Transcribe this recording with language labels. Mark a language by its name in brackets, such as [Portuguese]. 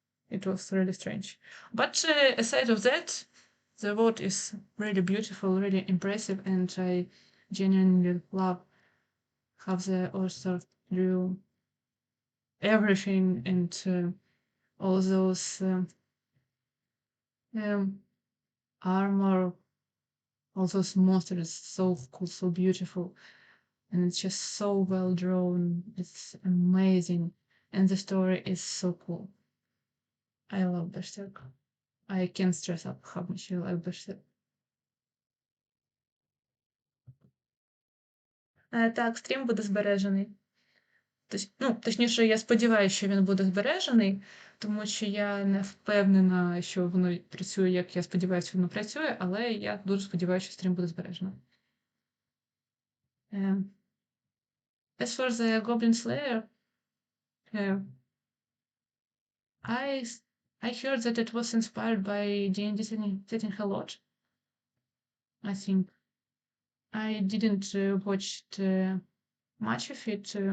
[English] It was really strange. But aside of that, the world is really beautiful, really impressive, and I genuinely love how the author drew everything and all those um, armor, all those monsters, so cool, so beautiful, and it's just so well drawn. It's amazing, and the story is so cool. I love Berserk. I can't stress up how much I love Berserk. [Ukrainian] Так, стрім буде збережений. Ну, точніше, я сподіваюся, що він буде збережений, тому що я не впевнена, що воно працює, як я сподіваюся, воно працює, але я дуже сподіваюся, що стрім буде збережено. [English] As for the Goblin Slayer, I heard that it was inspired by D&D setting a lot. I think I didn't watch much of it.